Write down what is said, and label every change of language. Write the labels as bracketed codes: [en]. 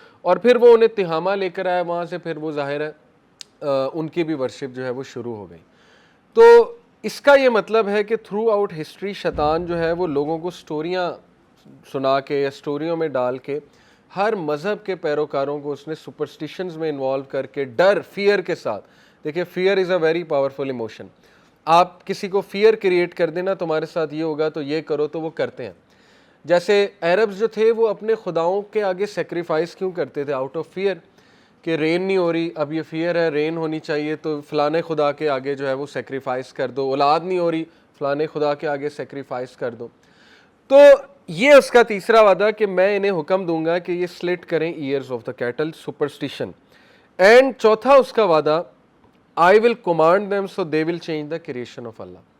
[ur] اور پھر وہ انہیں تہامہ لے کر آیا وہاں سے. پھر وہ ظاہر ہے ان کی بھی ورشپ جو ہے وہ شروع ہو گئی. تو اس کا یہ مطلب ہے کہ تھرو آؤٹ ہسٹری شیطان جو ہے وہ لوگوں کو سٹوریاں سنا کے یا سٹوریوں میں ڈال کے ہر مذہب کے پیروکاروں کو اس نے سپرسٹیشنز میں انوالو کر کے ڈر فیئر کے ساتھ. [en] دیکھیں fear is a very powerful emotion. [ur] آپ کسی کو فیئر کریٹ کر دینا تمہارے ساتھ یہ ہوگا تو یہ کرو تو وہ کرتے ہیں. جیسے عربز جو تھے وہ اپنے خداؤں کے آگے سیکریفائس کیوں کرتے تھے [en] out of fear [ur] کہ رین نہیں ہو رہی اب یہ فیئر ہے رین ہونی چاہیے تو فلانے خدا کے آگے جو ہے وہ سیکریفائس کر دو. اولاد نہیں ہو رہی فلانے خدا کے آگے سیکریفائس کر دو. تو یہ اس کا تیسرا وعدہ کہ میں انہیں حکم دوں گا کہ یہ سلٹ کریں [en] ears of the cattle [ur] superstition. [en] and [ur] چوتھا اس کا وعدہ [en] I will command them so they will change the creation of Allah.